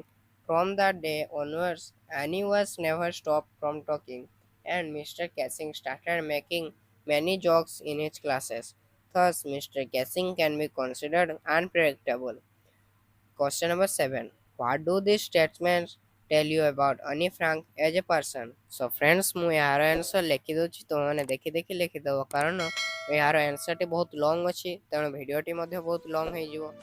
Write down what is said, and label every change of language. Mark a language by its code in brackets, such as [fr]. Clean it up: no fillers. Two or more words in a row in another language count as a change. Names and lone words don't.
[en] From that day onwards, Annie was never stopped from talking, and Mr. Cassing started making many jokes in his classes. Thus, Mr. Cassing can be considered unpredictable. Question number 7. What do these statements tell you about Annie Frank as a person? So friends, [or] ମୁଁ ଏହାର ଆନ୍ସର ଲେଖିଦେଉଛି, ତୁମମାନେ ଦେଖି ଦେଖି ଲେଖିଦେବ, କାରଣ ଏହାର ଆନ୍ସରଟି ବହୁତ ଲଙ୍ଗ ଅଛି, ତେଣୁ ଭିଡ଼ିଓଟି ମଧ୍ୟ ବହୁତ ଲଙ୍ଗ ହେଇଯିବ।